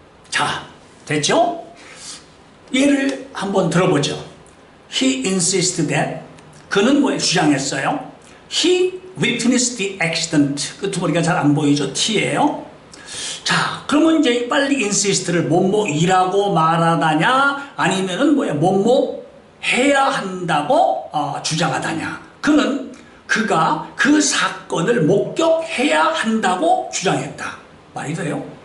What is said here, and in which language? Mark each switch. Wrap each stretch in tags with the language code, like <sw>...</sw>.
<ko>자, 됐죠? 예를 한번 들어보죠.</ko> <en>He insisted that,</en> <ko>그는 뭐에 주장했어요?</ko> <en>He witnessed the accident.</en> <ko>그 두머리가 잘 안 보이죠? T예요. 자, 그러면 이제 빨리 insist를 뭐뭐이라고 말하다냐, 아니면은 뭐뭐 해야 한다고 주장하다냐. 그가 그 사건을 목격해야 한다고 주장했다. 말이 돼요?</ko>